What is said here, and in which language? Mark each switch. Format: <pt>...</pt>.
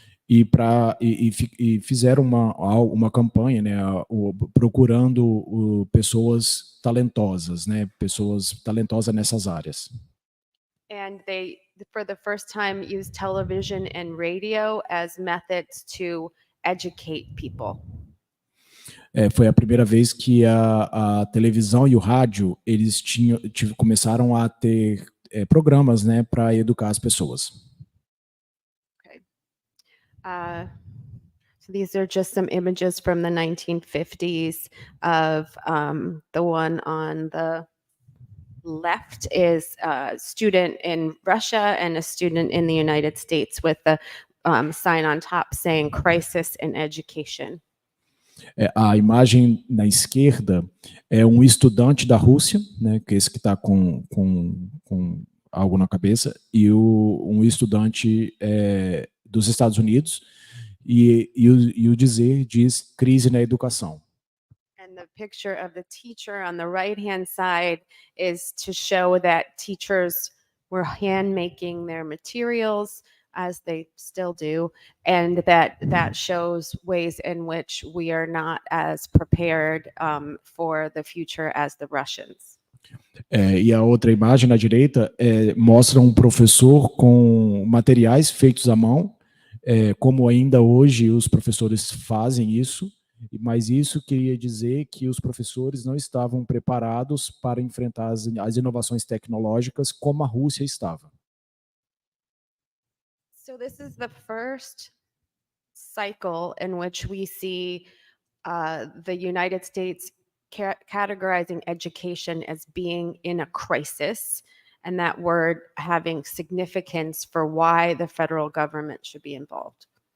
<pt>e fizeram uma campanha, né, procurando pessoas talentosas, né, pessoas talentosas nessas áreas.</pt> <en>And they, for the first time, used television and radio as methods to educate people.</en> <pt>Foi a primeira vez que a televisão e o rádio eles começaram a ter programas, né, para educar as pessoas.</pt> <en>Okay. So these are just some images from the 1950s of the one on the left is a student in Russia and a student in the United States with the sign on top saying crisis in education.</en> <pt>A imagem na esquerda é um estudante da Rússia, né, que é esse que está com algo na cabeça, e um estudante dos Estados Unidos, e o dizer diz crise na educação.</pt> <en>And the picture of the teacher on the right-hand side is to show that teachers were hand making their materials, as they still do, and that shows ways in which we are not as prepared for the future as the Russians.</en> <pt>E a outra imagem na direita mostra um professor com materiais feitos à mão, como ainda hoje os professores fazem isso, mas isso queria dizer que os professores não estavam preparados para enfrentar as inovações tecnológicas como a Rússia estava.</pt> <en>So this is the first cycle in which we see the United States categorizing education as being in a crisis, and that word having significance for why the federal government should be involved.</en>